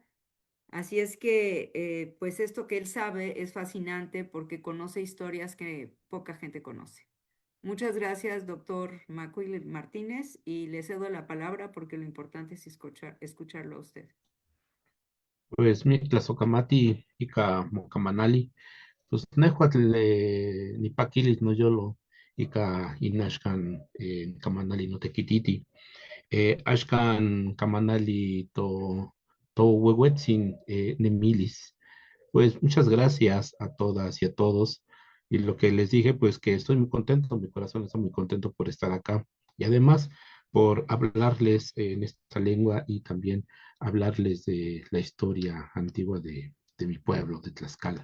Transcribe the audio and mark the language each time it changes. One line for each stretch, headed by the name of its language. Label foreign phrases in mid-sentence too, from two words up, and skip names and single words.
Spanish: Así es que, pues esto que él sabe es fascinante porque conoce historias que poca gente conoce. Muchas gracias, doctor Macuil Martínez, y le cedo la palabra porque lo importante es escucharlo a usted.
Nahuatl languages: Pues mi tlazocamati ika mocamanali, pues nehuatl ni paquilis no yolo ika inashkan kamanali no tequititi. Ashkan kamanali to huehuetzin nemilis.
Spanish: Pues muchas gracias a todas y a todos. Y lo que les dije, pues que estoy muy contento, mi corazón está muy contento por estar acá. Y además por hablarles en esta lengua y también hablarles de la historia antigua de mi pueblo, de Tlaxcala.